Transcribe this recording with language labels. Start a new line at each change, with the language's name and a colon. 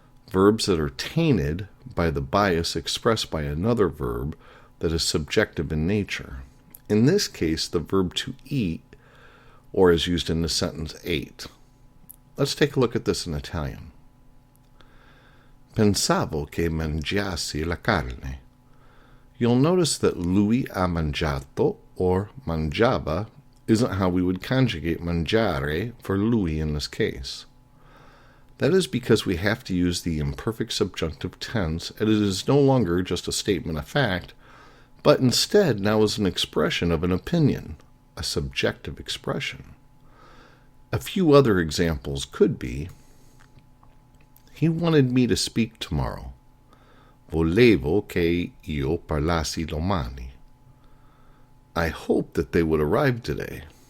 English: Verbs that are tainted by the bias expressed by another verb that is subjective in nature. In this case, the verb to eat, or as used in the sentence ate. Let's take a look at this in Italian.
Italian: Pensavo che mangiassi la carne.
English: You'll notice that
Italian: lui ha mangiato,
English: or mangiava, isn't how we would conjugate mangiare for lui in this case. That is because we have to use the imperfect subjunctive tense, and it is no longer just a statement of fact, but instead now is an expression of an opinion, a subjective expression. A few other examples could be, he wanted me to speak tomorrow.
Italian: Volevo che io parlassi domani.
English: I hoped that they would arrive today.